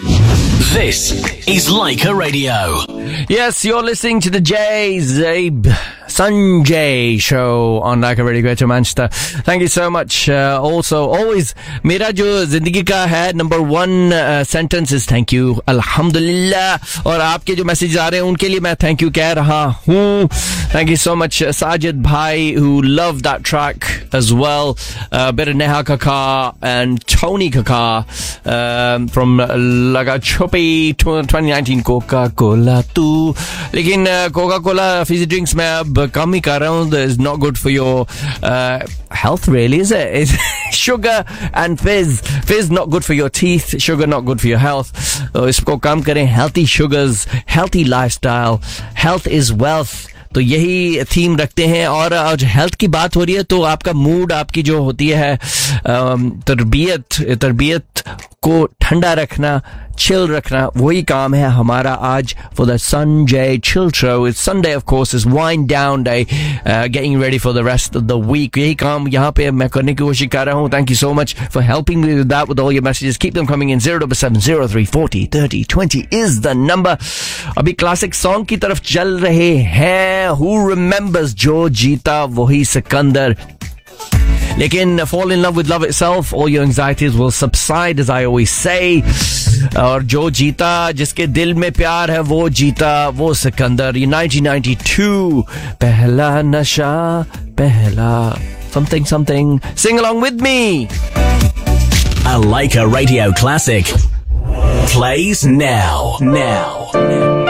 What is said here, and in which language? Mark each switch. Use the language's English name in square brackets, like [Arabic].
[English] This is Like a Radio. Yes, you're listening to the J-Zabe Sanjay Show on Like a Radio Greater Manchester. Thank you so much. Also, always, [Hindi] मेरा जो ज़िंदगी का है, [English] number one sentence is thank you, अलहम्दुलिल्लाह. [Hindi] और आपके जो messages आ रहे हैं, उनके लिए मैं thank you कह रहा हूँ. [English] Thank you so much, Sajid Bhai, who loved that track as well. A bit of Neha Kaka and Tony Kaka from Laga Chupi 2019 Coca-Cola Tu. [Hindi] लेकिन कोका-कोला फ़िज़ी ड्रिंक्स में अब कम ही कर रहा हूँ. [English] That is not good for your health, really, is it? It's sugar and fizz. Fizz not good for your teeth. Sugar not good for your health. [Hindi] इसको कम करें, [English] healthy sugars, healthy lifestyle. Health is wealth. [Hindi] तो यही theme रखते हैं और आज health की बात हो रही है तो आपका मूड आपकी जो होती है तरबियत को ठंडा रखना चिल रखना वोही काम है हमारा आज [English] for the Sanjay chill show. It's Sunday, of course, is wind down day, getting ready for the rest of the week. [Hindi] येही काम यहाँ पे मैं करने की कोशिश कर रहा who. [English] Thank you so much for helping me with that, with all your messages. Keep them coming in. 07 03 40 30 20 is the number. [Hindi] अभी क्लासिक सॉन्ग की तरफ़ चल रहे हैं. [English] Who remembers [Hindi] जो जीता वोही Sikandar. Lekin [English] fall in love with love itself, all your anxieties will subside, as I always say. [Hindi] और जो जीता जिसके दिल में प्यार है वो जीता वो सिकंदर. 1992 पहला नशा पहला [English] something something. Sing along with me. A Like a Radio classic plays now.